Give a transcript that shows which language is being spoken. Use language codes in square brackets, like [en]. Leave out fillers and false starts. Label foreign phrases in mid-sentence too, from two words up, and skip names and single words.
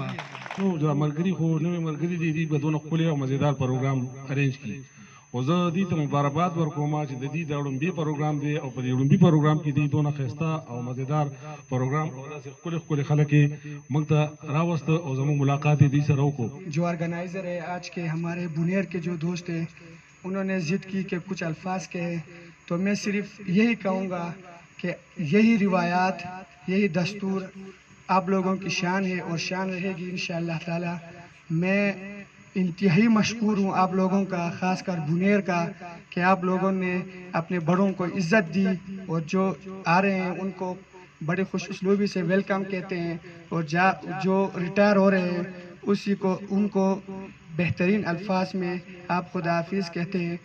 [ps] نو دا ملګري خو نوې ملګري دي دوی به دونه ښکلی او مزېدار پروګرام ارینج کړي خو زه دوی ته مبارکباد ورکوم چې د دوی دا لومبي پروګرام دی او په دې لومبي پروګرام کې دوی دونه ښایسته او مزېدار پروګرام او داسې ښکلي ښکلي خلک یې موږ ته راوسته او زموږ ملاقات یې دوی سره وکړو. [ur] جو آرگنائزر ہے آج کے ہمارے بونیر کے جو دوست ہیں انہوں نے ضد کی کہ کچھ الفاظ کہے، تو میں صرف یہی کہوں گا کہ یہی روایات یہی دستور آپ لوگوں کی شان ہے اور شان رہے گی [ar] ان شاء اللہ تعالیٰ. [ur] میں انتہائی مشکور ہوں آپ لوگوں کا، خاص کر بونیر کا، کہ آپ لوگوں نے اپنے بڑوں کو عزت دی اور جو آ رہے ہیں ان کو بڑے خوش اسلوبی سے ویلکم کہتے ہیں اور جو ریٹائر ہو رہے ہیں اسی کو ان کو بہترین الفاظ میں آپ خدا حافظ کہتے ہیں.